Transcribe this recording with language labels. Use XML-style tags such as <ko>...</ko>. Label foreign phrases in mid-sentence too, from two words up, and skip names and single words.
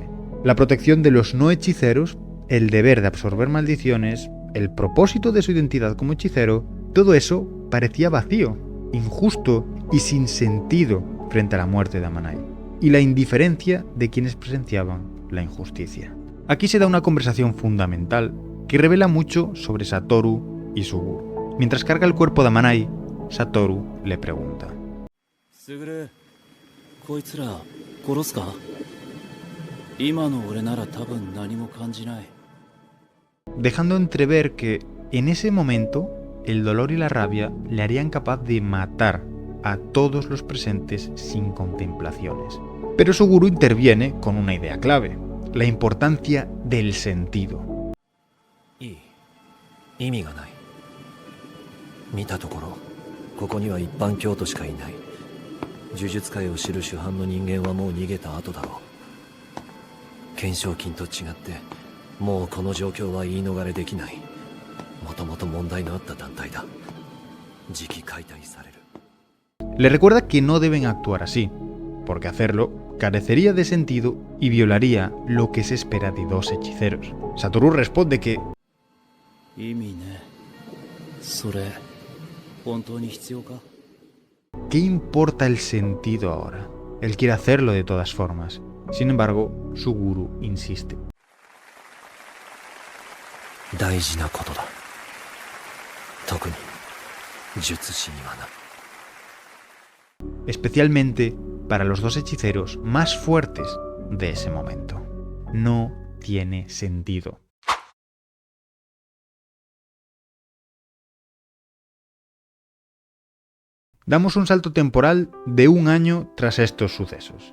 <es>La protección de los no hechiceros, el deber de absorber maldiciones, el propósito de su identidad como hechicero, todo eso parecía vacío, injusto y sin sentido frente a la muerte de Amanai, y la indiferencia de quienes presenciaban la injusticia. Aquí se da una conversación fundamental que revela mucho sobre Satoru y Suguru. Mientras carga el cuerpo de Amanai, Satoru le pregunta:</es> <ja>Suguru, ¿こいつら殺すか? 今の俺なら多分何も感じない.</ja> <es>Dejando entrever que en ese momento el dolor y la rabia le harían capaz de matar a todos los presentes sin contemplaciones. Pero Suguru interviene con una idea clave: la importancia del sentido.</es> <ja>意味がない。見たところ、ここには一般教徒しかいない。呪術界を知る主犯の人間はもう逃げた後だろう。懸賞金と違って、もうこの状況は言い逃れできない。もともと問題のあった団体だ。次期解体される。</ja> <es>Le recuerda que no deben actuar así, porque hacerlo carecería de sentido y violaría lo que se espera de dos hechiceros. Satoru responde que</es> <ja>意味ね。それ、本当に必要か?</ja> <es>¿qué importa el sentido ahora? Él quiere hacerlo de todas formas. Sin embargo, Suguru insiste.</es> <ja>大事なことだ。特に術師にはな。</ja> <es>Especialmente para los dos hechiceros más fuertes de ese momento. No tiene sentido. Damos un salto temporal de un año tras estos sucesos.</es>